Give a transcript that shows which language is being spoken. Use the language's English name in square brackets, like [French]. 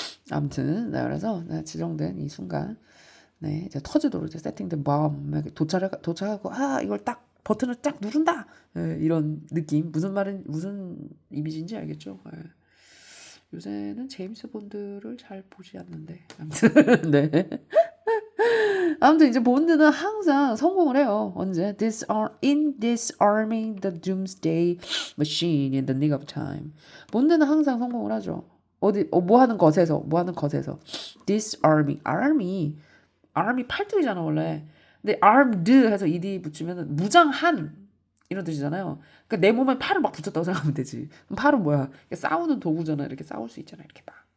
[Korean] 아무튼 그래서 지정된 이 순간 이제 터지도록 이제 세팅된 마음에 도착하고 이걸 딱 버튼을 딱 누른다 이런 느낌. 무슨 이미지인지 알겠죠? 요새는 제임스 본드를 잘 보지 않는데 아무튼 아무튼 이제 본드는 항상 성공을 해요. 언제? [English] In disarming the doomsday machine in the nick of time. [Korean] 본드는 항상 성공을 하죠. 뭐 하는 것에서. disarming. army 팔뚝이잖아 원래. 근데 armed 해서 ed 붙이면 무장한 이런 뜻이잖아요. 그러니까 내 몸에 팔을 막 붙였다고 생각하면 되지. 그럼 팔은 뭐야? 싸우는 도구잖아. 이렇게 싸울 수 있잖아. 이렇게 막.